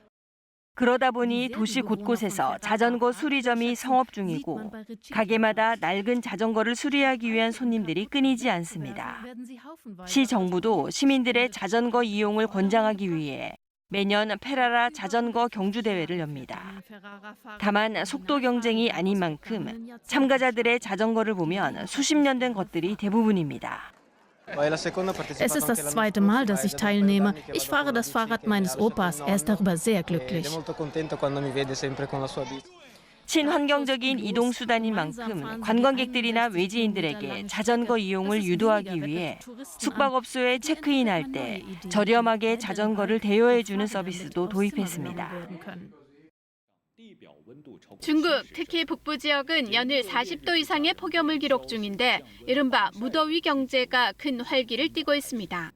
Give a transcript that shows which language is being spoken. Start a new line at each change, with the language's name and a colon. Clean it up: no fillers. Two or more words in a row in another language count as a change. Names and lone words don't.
Korean: 그러다 보니 도시 곳곳에서 자전거 수리점이 성업 중이고 가게마다 낡은 자전거를 수리하기 위한 손님들이 끊이지 않습니다. 시 정부도 시민들의 자전거 이용을 권장하기 위해 매년 페라라 자전거 경주 대회를 엽니다. 다만 속도 경쟁이 아닌 만큼 참가자들의 자전거를 보면 수십 년 된 것들이 대부분입니다.
German: Es ist das zweite Mal, dass ich teilnehme. Ich fahre das Fahrrad meines Opas. Er ist darüber sehr glücklich.
Korean: 친환경적인 이동수단인 만큼 관광객들이나 외지인들에게 자전거 이용을 유도하기 위해 숙박업소에 체크인할 때 저렴하게 자전거를 대여해주는 서비스도 도입했습니다. 중국, 특히 북부 지역은 연일 40도 이상의 폭염을 기록 중인데 이른바 무더위 경제가 큰 활기를 띠고 있습니다.